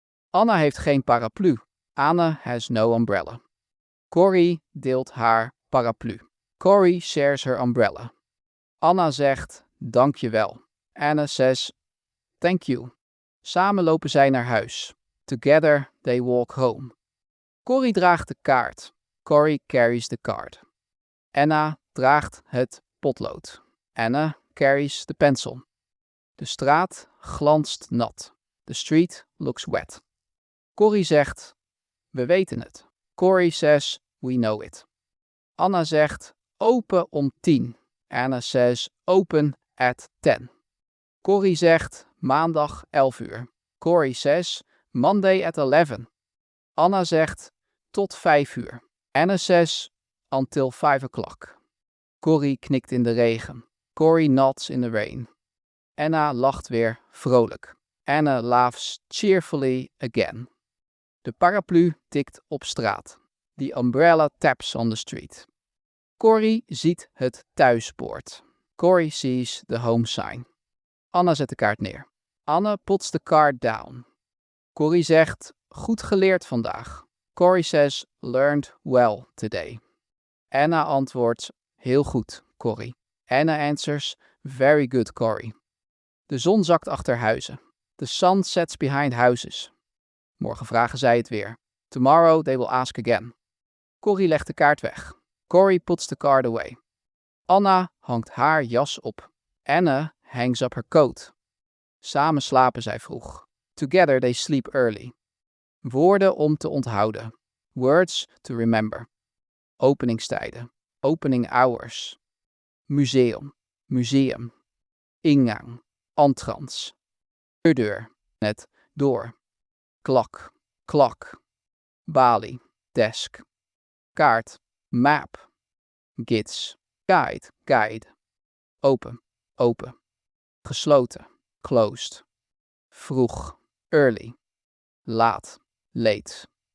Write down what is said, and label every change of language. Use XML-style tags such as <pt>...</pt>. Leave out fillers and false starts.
<nl>Anna heeft geen paraplu.</nl> <en>Anna has no umbrella.</en> <nl>Corrie deelt haar paraplu.</nl> <en>Corrie shares her umbrella.</en> <nl>Anna zegt dankjewel.</nl> <en>Anna says thank you.</en> <nl>Samen lopen zij naar huis.</nl> <en>Together they walk home.</en> <nl>Corrie draagt de kaart.</nl> <en>Corrie carries the card.</en> <nl>Anna draagt het potlood.</nl> <en>Anna carries the pencil.</en> <nl>De straat glanst nat.</nl> <en>The street looks wet.</en> <nl>Corrie zegt we weten het.</nl> <en>Corrie says we know it.</en> <nl>Anna zegt open om 10.</nl> <en>Anna says open at 10.</en> <nl>Corrie zegt maandag 11 uur.</nl> <en>Corrie says Monday at 11.</en> <nl>Anna zegt tot 5 uur.</nl> <en>Anna says until 5 o'clock.</en> <nl>Corrie knikt in de regen.</nl> <en>Corrie nods in the rain.</en> <nl>Anna lacht weer vrolijk.</nl> <en>Anna laughs cheerfully again.</en> <nl>De paraplu tikt op straat.</nl> <en>The umbrella taps on the street.</en> <nl>Corrie ziet het thuispoort.</nl> <en>Corrie sees the home sign.</en> <nl>Anna zet de kaart neer.</nl> <en>Anna puts the card down.</en> <nl>Corrie zegt goed geleerd vandaag.</nl> <en>Corrie says learned well today.</en> <nl>Anna antwoordt heel goed, Corrie.</nl> <en>Anna answers very good, Corrie.</en> <nl>De zon zakt achter huizen.</nl> <en>The sun sets behind houses.</en> <nl>Morgen vragen zij het weer.</nl> <en>Tomorrow they will ask again.</en> <nl>Corrie legt de kaart weg.</nl> <en>Corrie puts the card away.</en> <nl>Anna hangt haar jas op.</nl> <en>Anna hangs up her coat.</en> <nl>Samen slapen zij vroeg.</nl> <en>Together they sleep early.</en> <nl>Woorden om te onthouden.</nl> <en>Words to remember. Openingstijden. Opening hours. Museum. Museum. Ingang. Entrance. Deur. Net. Door. Klok. Klok. Balie. Desk. Kaart. Map. Gids. Guide. Guide. Open. Open. Gesloten. Closed. Vroeg. Early. Laat. Late.</en>